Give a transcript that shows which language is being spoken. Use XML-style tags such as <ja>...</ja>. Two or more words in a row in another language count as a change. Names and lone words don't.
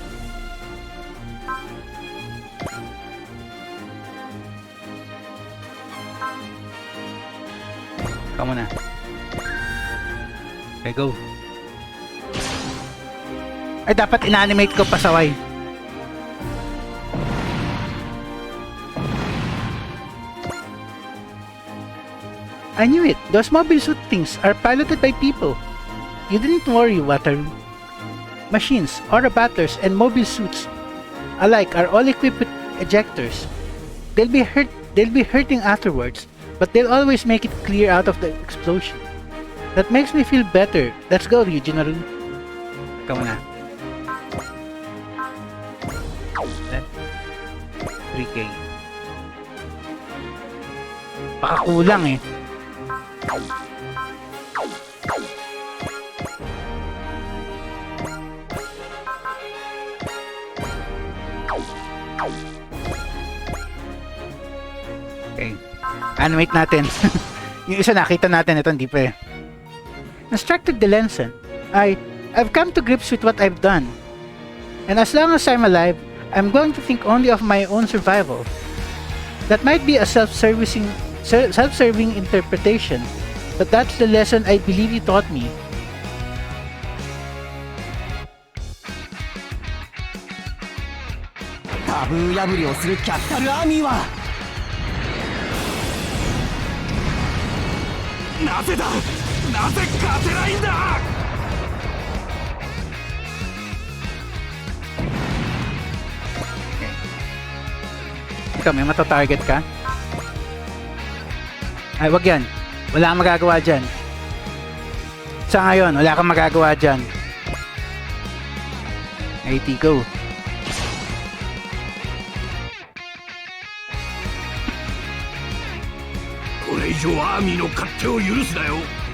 <tl>Kamu na.</tl> <en>Okay, go.</en> <tl>Ay, dapat in-animate ko pasaway.</tl> <en>I knew it. Those mobile suit things are piloted by people. You didn't worry, Wataru. Machines, aura battlers, and mobile suits alike are all equipped with ejectors. They'll be hurting afterwards, but they'll always make it clear out of the explosion. That makes me feel better. Let's go, Ryujinaru. Come on na. Then, 3K.</en> <tl>Baka kulang eh. Okay. Animate natin. Yung isa nakita natin, ito hindi pa eh.</tl> <en>Instructed the lesson. I've come to grips with what I've done. And as long as I'm alive, I'm going to think only of my own survival. That might be a self-serving interpretation, but that's the lesson I believe you taught me.</en> <ja>Taboo 破りをするキャピタルアーミーはなぜだ、なぜ勝てないんだ。</ja> <tl>Ikaw, may matatarget ka? Ay, wag yan. Wala kang magagawa dyan. Sa ngayon, wala kang magagawa dyan.</tl> <en>AT, go.</en> <ja>これ以上アーミーの勝手を許すなよ。</ja>